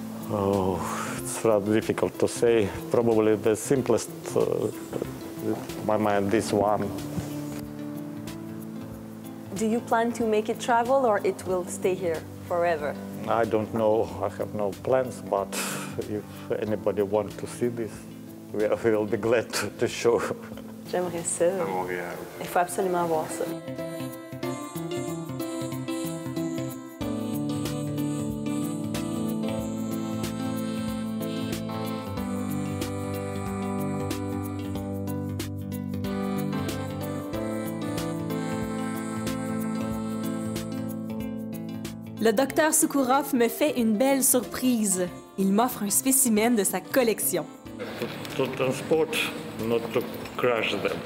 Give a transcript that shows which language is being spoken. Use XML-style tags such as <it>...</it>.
<en>Oh, it's rather difficult to say. Probably the simplest, in my mind, this one. Do you plan to make it travel, or it will stay here forever? I don't know, I have no plans, but if anybody wants to see this, we will be glad to show.</en> <fr>J'aimerais ça. À Montréal. Il faut absolument voir ça. Le docteur Soukourov me fait une belle surprise. Il m'offre un spécimen de sa collection.</fr> <en>To transport, not to crush them.</en>